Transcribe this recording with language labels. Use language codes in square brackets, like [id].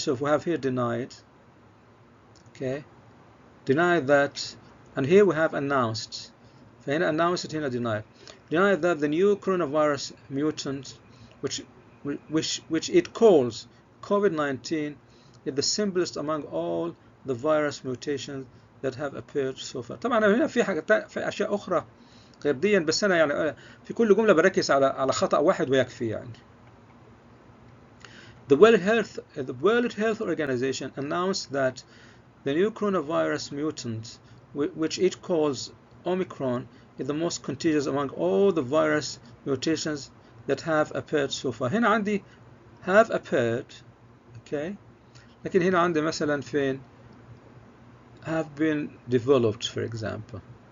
[en] So if we have here denied, okay, denied that, and here we have announced. [ar] فهنا [en] announced, [ar] هنا [en] denied. Denied that the new coronavirus mutant, which it calls COVID-19, is the simplest among all the virus mutations that have appeared so far. [ar] طبعا هنا في أشياء أخرى غير دي، بس أنا يعني في كل جملة بركز على خطأ واحد ويكفي يعني. [en] The World Health Organization announced that the new coronavirus mutant, which it calls Omicron, is the most contagious among all the virus mutations that have appeared so far. [ar] هنا عندي [en] have appeared, okay, [ar] لكن هنا عندي مثلا فين [en] have been developed, for example.